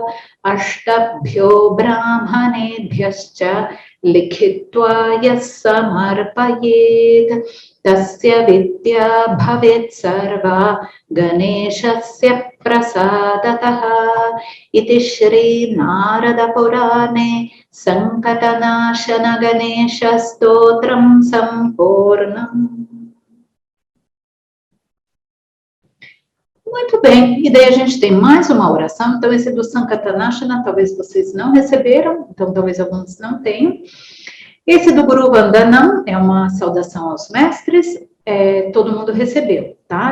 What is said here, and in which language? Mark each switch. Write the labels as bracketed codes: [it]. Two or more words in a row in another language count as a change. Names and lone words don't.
[sa] Ashtabhyo Brahmanebhyascha Likhitva Yasamarpayed Tasya Vidya Bhavet Sarva Ganeshasya Prasadataha Iti Shri Narada Purane Sankatanashana Ganesha Stotram Sampurnam. [pt] Muito bem, e daí a gente tem mais uma oração, então esse do Sankatanashana, talvez vocês não receberam, então talvez alguns não tenham. Esse do Guru Vandanam é uma saudação aos mestres, todo mundo recebeu, tá?